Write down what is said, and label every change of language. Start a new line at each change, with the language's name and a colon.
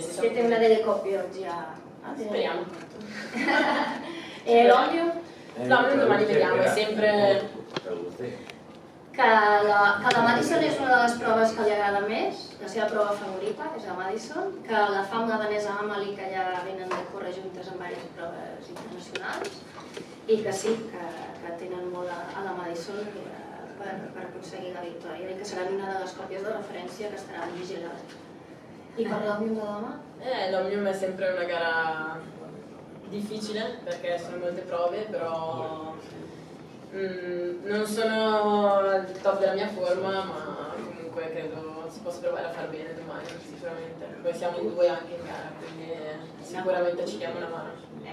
Italian: Siete una delle coppie oggi a... Speriamo. E l'olio? L'olio domani vediamo, è sempre...
Catalan: Que la Madison és una de les proves que li agrada més, la seva prova favorita, que és la Madison, que la fa amb la danesa Amalie, que ja venen de córrer juntes en diverses proves internacionals, i que sí, que tenen molt a la Madison per aconseguir la victòria, i que seran una de les còpies de referència que estaran vigilades. I per l'Òmnium de demà?
Italian: L'Omnium è sempre una gara difficile perché sono molte prove, però non sono al top della mia forma, ma comunque credo si possa provare a far bene domani, sicuramente. Poi siamo in due anche in gara, quindi sicuramente ci diamo una mano.